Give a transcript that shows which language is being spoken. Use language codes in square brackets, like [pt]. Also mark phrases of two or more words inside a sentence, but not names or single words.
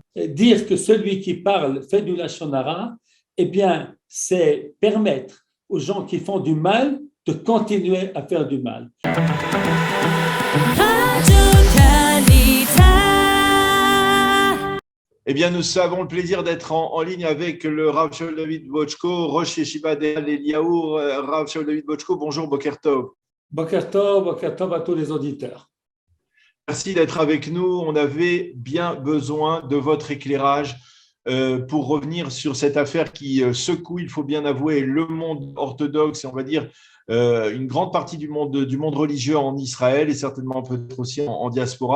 [fr] Et dire que celui qui parle fait du lachon hara, eh bien, c'est permettre aux gens qui font du mal de continuer à faire du mal. Eh bien, nous avons le plaisir d'être en ligne avec le Rav Shaul David Bochko, [he] ראש ישיבה [fr] d'El Eliyahu. Rav Shaul David Bochko, bonjour, [he] בוקר טוב. בוקר טוב [fr] à tous les auditeurs. Merci d'être avec nous. On avait bien besoin de votre éclairage pour revenir sur cette affaire qui secoue, il faut bien avouer, le monde orthodoxe et on va dire une grande partie du monde religieux en Israël et certainement peut-être aussi en diaspora.